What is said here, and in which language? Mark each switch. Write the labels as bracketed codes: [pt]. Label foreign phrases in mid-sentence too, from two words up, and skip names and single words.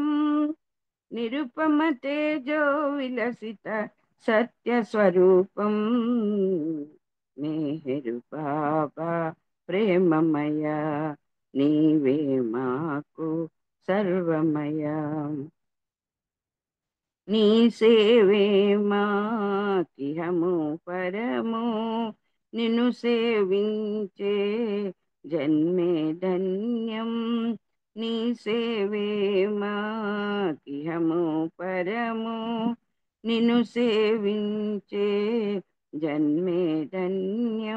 [sa] निरुपम तेजो विलसित सत्य स्वरूपम। [te] మెహరు బాబా ప్రేమమయా, నీవే మాకు సర్వమయా। నీ సేవే మాకిహము పరము, నిన్ను సేవించే జన్మే ధన్యం। నీ సేవే మాకిహము పరము, నిన్ను సేవించే జన్మే ధన్యం।